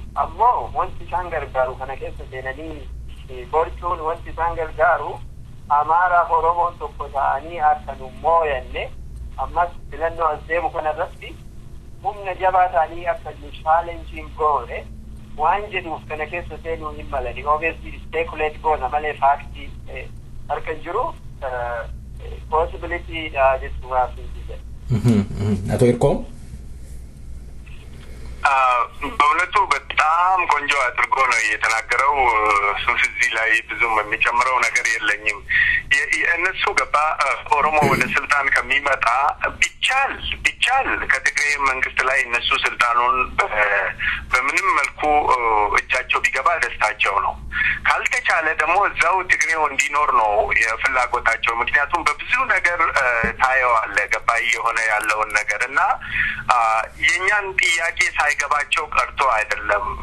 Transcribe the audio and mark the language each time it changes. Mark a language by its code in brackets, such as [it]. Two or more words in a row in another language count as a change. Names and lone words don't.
[om] Ammoo wanti isaan gargaaru kana keessa seenanii borcuun wanti isaan gargaaru Amaaraaf Oromoon tokko ta'anii akka nu mooyanne ammas filannoo as deemu kanarratti humna jabaa ta'anii akka nu chaalenjiin goone waan jedhuuf kana keessa seenuu hin malani. [en] Obviously speculate [om] goona malee faaktii harka jiru possibility jechuudhaaf hin jiru. [am] አቶ ይርቆም በእውነቱ በጣም ቆንጆ አድርጎ ነው የተናገረው። እዚህ ላይ ብዙም የሚጨምረው ነገር የለኝም። እነሱ ገባ ኦሮሞ ወደ ስልጣን ከሚመጣ ቢቻል ከትግራይ መንግስት ላይ እነሱ ስልጣኑን በምንም መልኩ እጃቸው ቢገባ ደስታቸው ነው። ካልተቻለ ደግሞ እዛው ትግሬው እንዲኖር ነው የፍላጎታቸው። ምክንያቱም በብዙ ነገር ታየዋለ ገባ የሆነ ያለውን ነገርና የኛን ጥያቄ ሳይገባቸው ቀርቶ አይደለም